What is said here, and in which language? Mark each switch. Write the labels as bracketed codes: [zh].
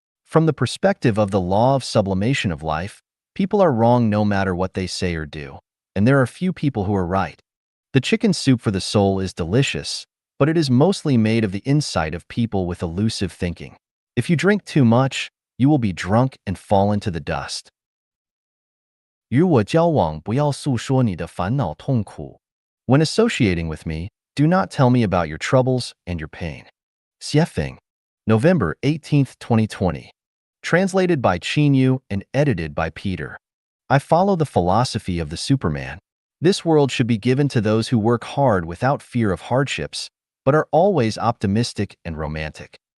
[en] From the perspective of the law of sublimation of life, people are wrong no matter what they say or do, and there are few people who are right. The chicken soup for the soul is delicious, but it is mostly made of the insight of people with elusive thinking. If you drink too much, you will be drunk and fall into the dust. [zh] 与我交往，不要诉说你的烦恼痛苦。 [en] When associating with me, do not tell me about your troubles and your pain. Xiefeng, November 18, 2020. Translated by Qin Yu and edited by Peter. I follow the philosophy of the Superman. This world should be given to those who work hard without fear of hardships, but are always optimistic and romantic.